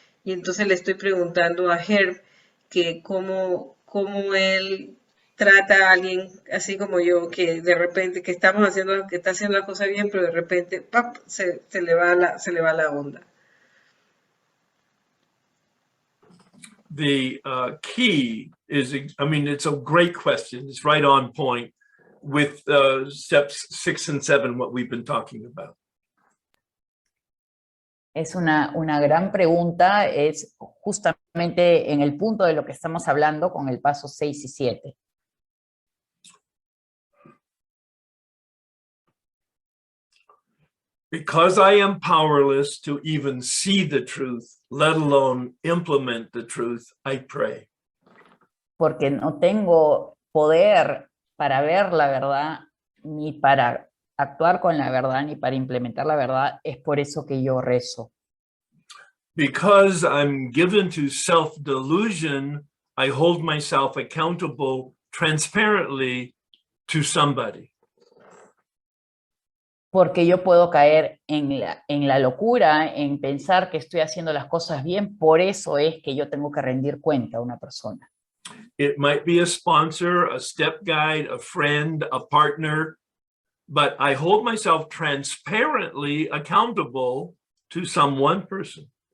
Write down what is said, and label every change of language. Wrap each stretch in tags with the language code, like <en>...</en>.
<es>Y entonces le estoy preguntando a Herb que cómo él trata a alguien así como yo, que de repente, que está haciendo las cosas bien, pero de repente, ¡pap!, se le va la onda.</es> <en>the key is, I mean, it's a great question. It's right on point with steps 6 and 7, what we've been talking about.</en> <es>Es una gran pregunta, es justamente en el punto de lo que estamos hablando con el paso 6 y 7.</es> <en>Because I am powerless to even see the truth, let alone implement the truth, I pray.</en> <es>Porque no tengo poder para ver la verdad, ni para actuar con la verdad, ni para implementar la verdad, es por eso que yo rezo.</es> <en>Because I'm given to self-delusion, I hold myself accountable transparently to somebody.</en> <es>Porque yo puedo caer en la locura, en pensar que estoy haciendo las cosas bien, por eso es que yo tengo que rendir cuenta a una persona.</es> <en>It might be a sponsor, a step guide, a friend, a partner, but I hold myself transparently accountable to some one person.</en>